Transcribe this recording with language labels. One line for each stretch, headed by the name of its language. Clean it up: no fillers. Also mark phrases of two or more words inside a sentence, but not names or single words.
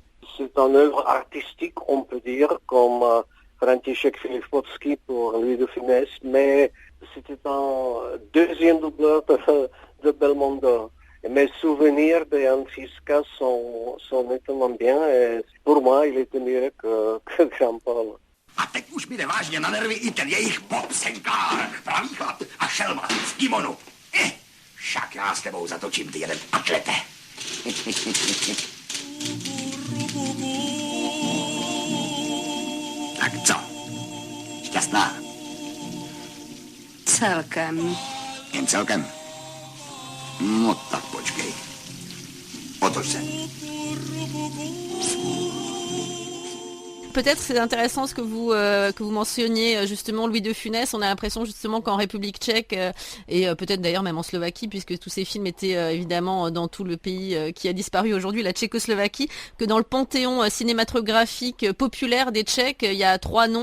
French: C'est une œuvre artistique, on peut dire, comme František Filipovský pour Louis de Funès, mais c'était un deuxième doubleur de Belmondo. Et mes souvenirs de Jan Žižka sont nettement bien, et pour moi, il était mieux que Krampol.
Czech: A teď už mi jde vážně na nervy i ten jejich popsenkár, pravý chlap a šelma z kimonu. Však já s tebou zatočím, ty jeden atlete. Tak co? Šťastná? Celkem. Jen celkem? No tak počkej. Otoč se.
French: Peut-être c'est intéressant ce que vous mentionniez justement Louis de Funès. On a l'impression justement qu'en République tchèque et peut-être d'ailleurs même en Slovaquie, puisque tous ces films étaient évidemment dans tout le pays qui a disparu aujourd'hui, la Tchécoslovaquie, que dans le panthéon cinématographique populaire des Tchèques, il y a 3 noms.